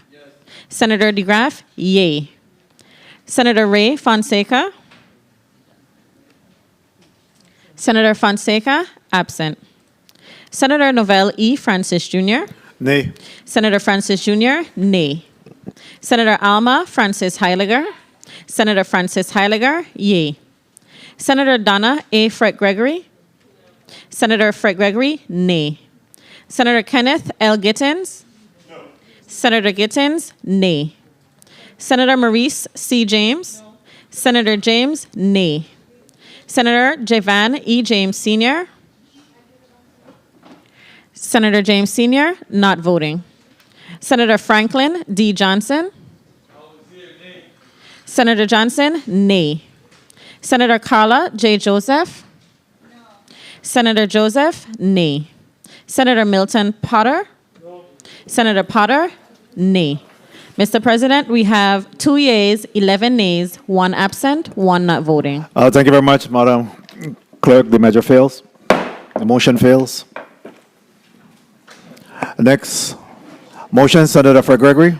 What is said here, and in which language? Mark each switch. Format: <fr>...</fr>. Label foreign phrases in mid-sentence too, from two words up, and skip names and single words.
<en>Senator DeGraff, yay. Senator Ray Fonseca. Senator Fonseca, absent. Senator Novell E. Francis Jr. Nay. Senator Francis Jr., nay. Senator Alma Francis Heiliger. Senator Francis Heiliger, yay. Senator Donna A. Fred Gregory. Senator Fred Gregory, nay. Senator Kenneth L. Gittins. No. Senator Gittins, nay. Senator Maurice C. James. No. Senator James, nay. Senator Judge Verne E. James Sr. Senator James Sr., not voting. Senator Franklin D. Johnson. Senator Johnson, nay. Senator Carla J. Joseph. No. Senator Joseph, nay. Senator Milton Potter. No. Senator Potter, nay. Mr. President, we have 2 yeas, 11 nays, 1 absent, 1 not voting. Thank you very much, Madam Clerk. The measure fails. The motion fails. Next motion, Senator Fred Gregory.</en>